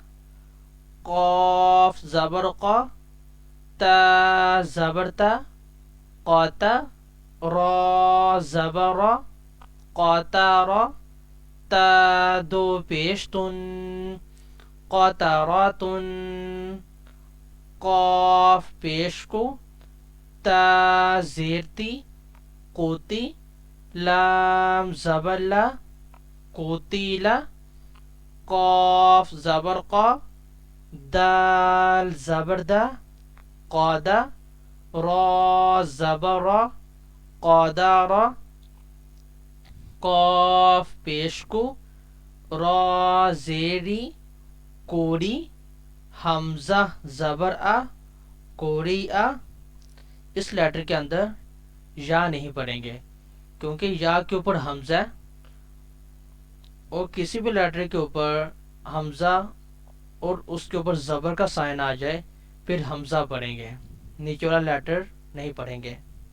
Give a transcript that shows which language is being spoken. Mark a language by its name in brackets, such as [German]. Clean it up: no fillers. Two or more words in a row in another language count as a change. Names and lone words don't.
[Urdu] قاف زبر قا تا زبر تا قاتا را زبر قاتارا تا دو پیشتن قطراتن قاف پیش کو تا زیرتی قوتی لام زبر لا قوتیلا قاف زبر قا دال زبر دا قادا را زبر را قادارا قاف پیش کو، را زیری کوری، حمزہ زبر آ کوری آ. اس لیٹر کے اندر یا نہیں پڑھیں گے کیونکہ یا کے اوپر حمزہ ہے، اور کسی بھی لیٹر کے اوپر حمزہ اور اس کے اوپر زبر کا سائن آ جائے پھر حمزہ پڑھیں گے، نیچے والا لیٹر نہیں پڑھیں گے.